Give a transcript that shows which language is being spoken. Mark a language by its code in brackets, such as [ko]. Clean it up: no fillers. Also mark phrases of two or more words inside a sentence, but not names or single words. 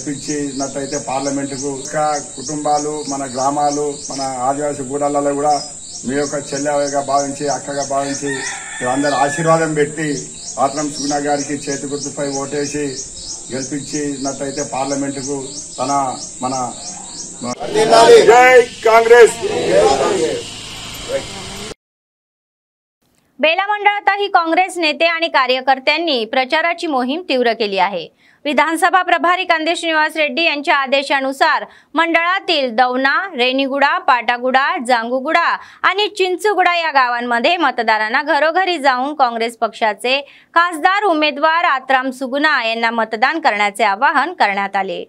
[te] గెలిపించినట్టయితే పార్లమెంటుకు కుటుంబాలు, మన గ్రామాలు, మన ఆదివాసీ గూడాలలో కూడా మీ యొక్క చెల్లెగా భావించి అక్కగా భావించి మీరందరూ ఆశీర్వాదం పెట్టి ఆత్రం సుగుణ గారికి చేతి గుర్తుపై ఓటేసి గెలిపించినట్టయితే పార్లమెంటుకు మన జై काँग्रेस। [mr] बेला मंडळातही काँग्रेस नेते आणि कार्यकर्त्यांनी प्रचाराची मोहीम तीव्र केली आहे। विधानसभा प्रभारी कांदे श्रीनिवास रेड्डी यांच्या आदेशानुसार मंडळातील दौना, रेणीगुडा, पाटागुडा, जांगुगुडा आणि चिंचुगुडा या गावांमध्ये मतदारांना घरोघरी जाऊन काँग्रेस पक्षाचे खासदार उमेदवार आत्राम सुगुना यांना मतदान करण्याचे आवाहन करण्यात आले।